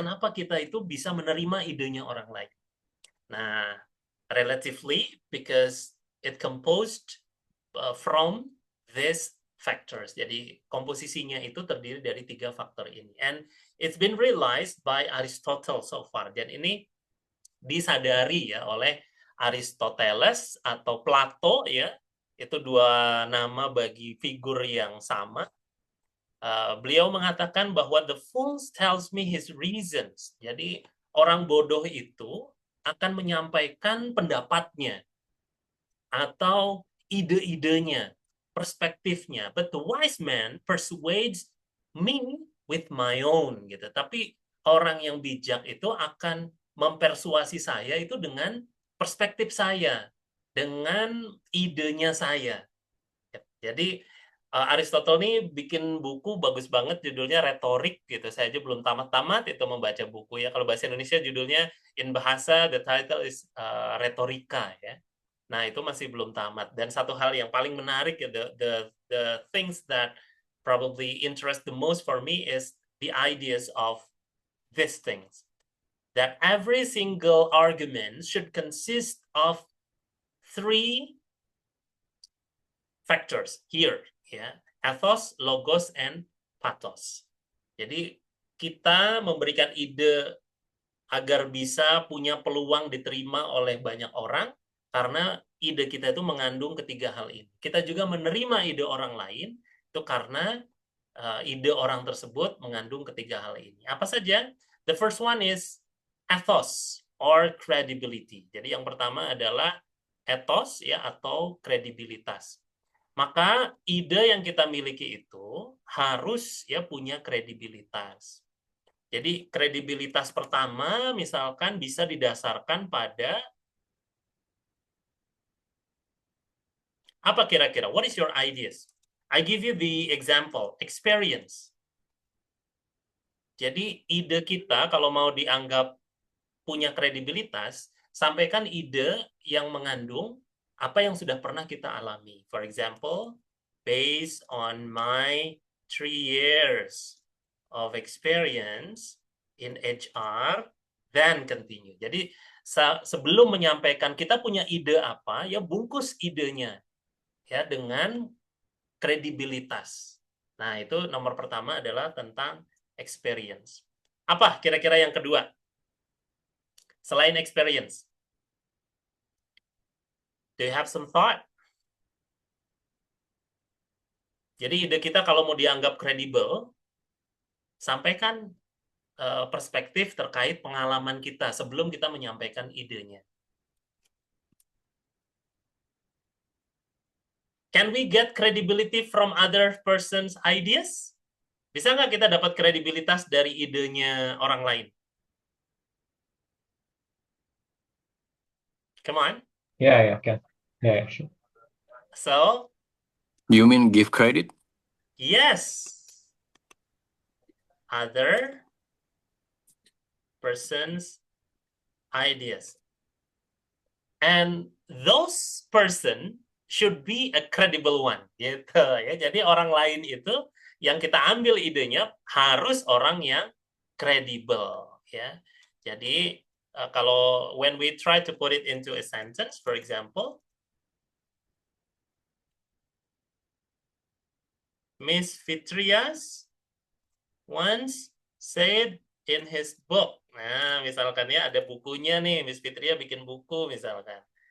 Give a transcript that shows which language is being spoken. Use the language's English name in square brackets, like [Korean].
[Indonesian] Kenapa kita itu bisa menerima idenya orang lain? [English] Nah, relatively because it composed from these factors. [Indonesian] Jadi komposisinya itu terdiri dari 3 faktor ini. [English] And it's been realized by Aristotle so far. [Indonesian] Dan ini disadari ya oleh Aristoteles atau Plato ya. Itu 2 nama bagi figur yang sama. Beliau mengatakan bahwa [English] the fool tells me his reasons. [Indonesian] Jadi orang bodoh itu akan menyampaikan pendapatnya atau ide-idenya, perspektifnya. [English] But the wise man persuades me with my own gitu. [Indonesian] Tapi orang yang bijak itu akan mempersuasi saya itu dengan perspektif saya, dengan idenya saya. Jadi Aristotle ini bikin buku bagus banget, judulnya Retorik gitu. Saya aja belum tamat-tamat itu membaca buku ya. Kalau bahasa Indonesia judulnya [English] in bahasa, the title is Retorika [Indonesian] ya. Nah, itu masih belum tamat. Dan satu hal yang paling menarik ya, [English] the things that probably interest the most for me is the ideas of these things. That every single argument should consist of 3 factors here, ya, ethos, logos, and pathos. [Indonesian] Jadi kita memberikan ide agar bisa punya peluang diterima oleh banyak orang karena ide kita itu mengandung ketiga hal ini. Kita juga menerima ide orang lain itu karena ide orang tersebut mengandung ketiga hal ini. Apa saja? [English] The first one is ethos or credibility. [Indonesian] Jadi yang pertama adalah ethos ya atau kredibilitas. Maka ide yang kita miliki itu harus ya punya kredibilitas. Jadi kredibilitas pertama misalkan bisa didasarkan pada apa kira-kira? [English] What is your ideas? I give you the example, experience. [Indonesian] Jadi ide kita kalau mau dianggap punya kredibilitas, sampaikan ide yang mengandung apa yang sudah pernah kita alami. [English] For example, based on my 3 years of experience in HR, then continue. [Indonesian] Jadi sebelum menyampaikan kita punya ide apa, ya bungkus idenya ya dengan kredibilitas. Nah, itu nomor pertama adalah tentang experience. Apa kira-kira yang kedua? Selain experience. [English] Do you have some thought? [Indonesian] Jadi ide kita kalau mau dianggap kredibel, sampaikan perspektif terkait pengalaman kita sebelum kita menyampaikan idenya. [English] Can we get credibility from other person's ideas? [Indonesian] Bisa nggak kita dapat kredibilitas dari idenya orang lain? [English] Come on. Yeah, can. Yeah, sure. So, You mean give credit? yes. Other person's ideas. And those person should be a credible one. [Indonesian] Gitu ya. Jadi orang lain itu yang kita ambil idenya harus orang yang kredibel ya. Jadi kalau [English] when we try to put it into a sentence, for example, Miss Fitrias once said in his book. [Indonesian] Nah, misalkan ya ada bukunya nih, Miss Fitria bikin buku misalkan.